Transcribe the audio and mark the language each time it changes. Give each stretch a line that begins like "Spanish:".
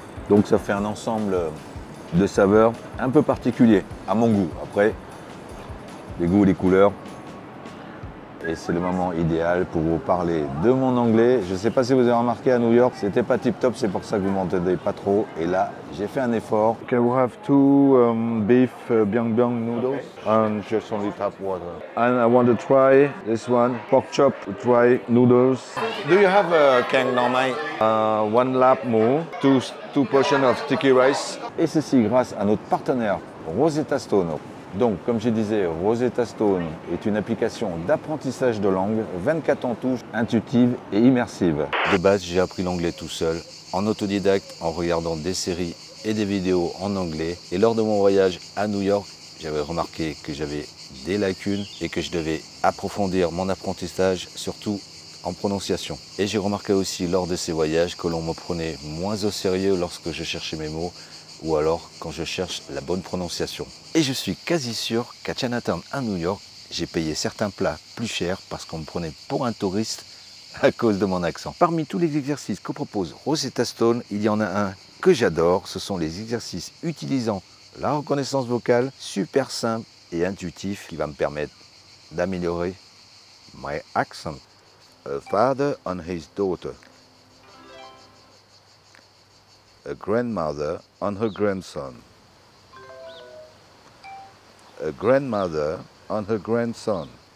French: Donc ça fait un ensemble de saveurs un peu particulier à mon goût. Après, les goûts et les couleurs. Et c'est le moment idéal pour vous parler de mon anglais. Je ne sais pas si vous avez remarqué à New York, c'était pas tip top, c'est pour ça que vous m'entendez pas trop. Et là, j'ai fait un effort.
English: Can we have two beef biang biang noodles and just only tap water? And I want to try this one, pork chop dry noodles. Do you have a kang nor mai? One lap more, two portions of sticky rice.
French: Et ceci grâce à notre partenaire Rosetta Stone. Donc, comme je disais, Rosetta Stone est une application d'apprentissage de langue, 24 en touche, intuitive et immersive. De base, j'ai appris l'anglais tout seul, en autodidacte, en regardant des séries et des vidéos en anglais. Et lors de mon voyage à New York, j'avais remarqué que j'avais des lacunes et que je devais approfondir mon apprentissage, surtout en prononciation. Et j'ai remarqué aussi lors de ces voyages que l'on me prenait moins au sérieux lorsque je cherchais mes mots ou alors quand je cherche la bonne prononciation. Et je suis quasi sûr qu'à Chinatown à New York, j'ai payé certains plats plus chers parce qu'on me prenait pour un touriste à cause de mon accent. Parmi tous les exercices que propose Rosetta Stone, il y en a un que j'adore, ce sont les exercices utilisant la reconnaissance vocale, super simple et intuitif, qui va me permettre d'améliorer
English: my accent. A father on his daughter. A grandmother on her grandson. A grandmother on her grandson.